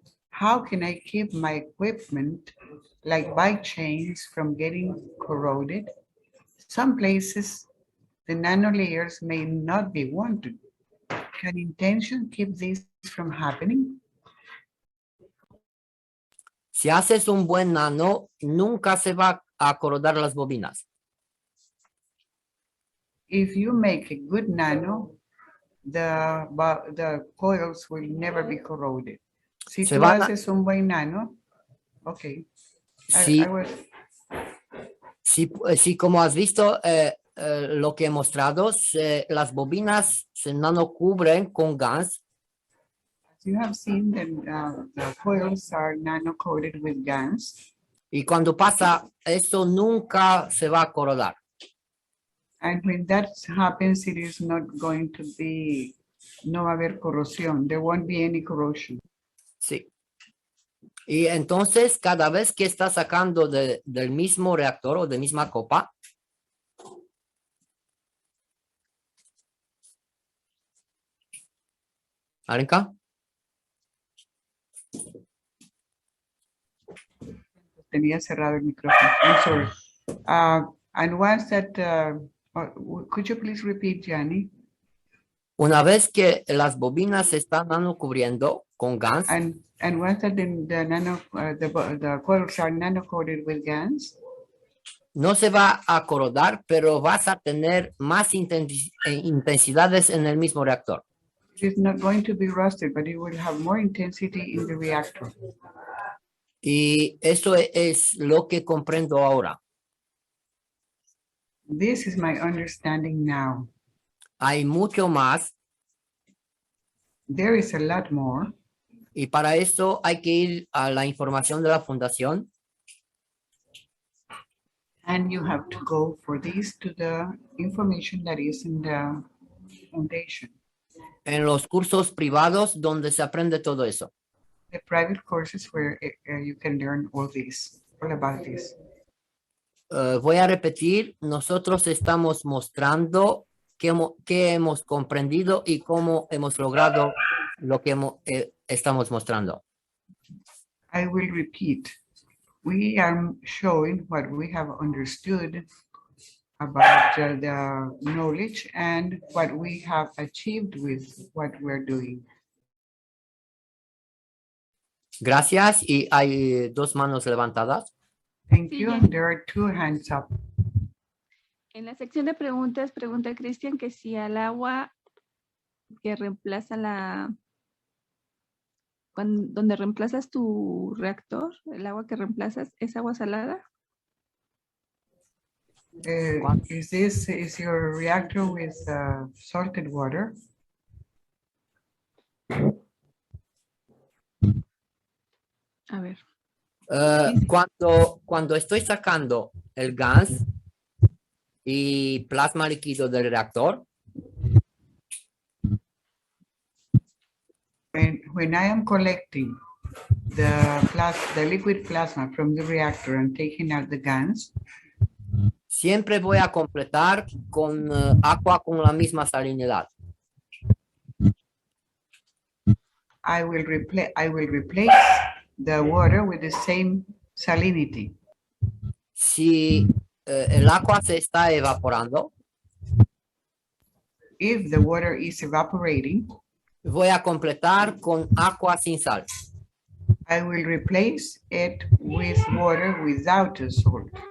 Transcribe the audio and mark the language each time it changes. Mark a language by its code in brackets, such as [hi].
[en] How can I keep my equipment, like bike chains, from getting corroded? Some places, the nano layers may not be wanted. Can intention keep this from happening? [es] Si haces un buen nano, nunca se va a corrodar las bobinas. [en] If you make a good nano, the coils will never be corroded. [es] Si Se tú van a- haces un buen nano, okay. Sí. [en] I was, [es] Sí, como has visto, lo que he mostrado, las bobinas se nano cubren con gas [en] you have seen that the coils are nano-coated with GANs, [es] y cuando pasa eso nunca se va a corrodar. [en] and when that happens, it is not going to be, [es] no va a haber corrosión. [en] There won't be any corrosion. [es] Sí. Y entonces, cada vez que estás sacando del mismo reactor o de misma copa, Alenka, Tenía cerrado el micrófono. [en] I'm sorry. And once that, could you please repeat, Gianni? [es] una vez que las bobinas se están nano cubriendo con gas, [en] And once that the coils are nano-coated with GANs, [es] no se va a corrodar, pero vas a tener más intensidades en el mismo reactor. [en] it is not going to be rusted, but it will have more intensity in the reactor. [es] Y eso es lo que comprendo ahora. [en] This is my understanding now. [es] Hay mucho más [en] There is a lot more, [es] y para eso hay que ir a la información de la fundación. [en] and you have to go for this to the information that is in the foundation, [es] En los cursos privados donde se aprende todo eso. [en] the private courses where you can learn all about this. [es] Voy a repetir, nosotros estamos mostrando qué hemos comprendido y cómo hemos logrado lo que estamos mostrando. [en] I will repeat. We are showing what we have understood about the knowledge and what we have achieved with what we're doing. [es] Gracias y hay 2 manos levantadas. [en] Thank [es] Sí, [en] you. Gianni. And there are 2 hands up. [es] En la sección de preguntas, pregunta Cristian que si al agua que reemplaza donde reemplazas tu reactor, el agua que reemplazas, ¿es agua salada? [en] Is your reactor with salted water? [es] A ver. Sí. Cuando estoy sacando el gas y plasma líquido del reactor, [en] When I am collecting the liquid plasma from the reactor and taking out the GANs, [es] Siempre voy a completar con agua con la misma salinidad. [en] I will replace the water with the same salinity. [es] Si el agua se está evaporando, [en] If the water is evaporating, [es] voy a completar con agua sin sal. [en] I will replace it with water without the salt.